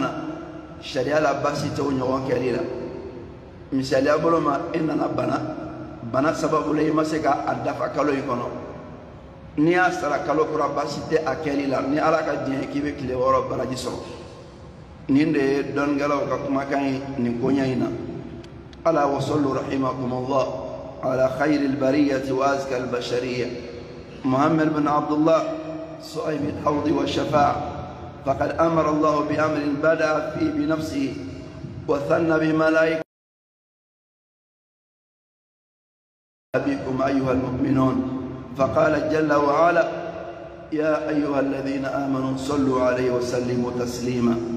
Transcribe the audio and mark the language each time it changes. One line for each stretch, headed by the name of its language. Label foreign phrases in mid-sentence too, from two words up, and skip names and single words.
Bambara: na sariya la basi tɛ o ɲɔgɔn kɛli la misaliya bolo ma e nana bana sababu la i ma se ka dafa kalo in kɔnɔ n'i y'a sara kalo kura basi tɛ a kɛli la ni Ala ka diɲɛ k'i bɛ tile 6 baraji sɔrɔ nin de ye dɔnnikɛlaw ka kumakan ye nin koɲɛ in na ala
Arabic: وصلوا رحمكم الله على خير البرية وأزكى البشرية محمد بن عبد الله صاحب الحوض والشفاعة فقد أمر الله بأمر بدأ فيه بنفسه وثنى بملائكته بكم أيها المؤمنون فقال جل وعلا يا أيها الذين آمنوا صلوا عليه وسلموا تسليما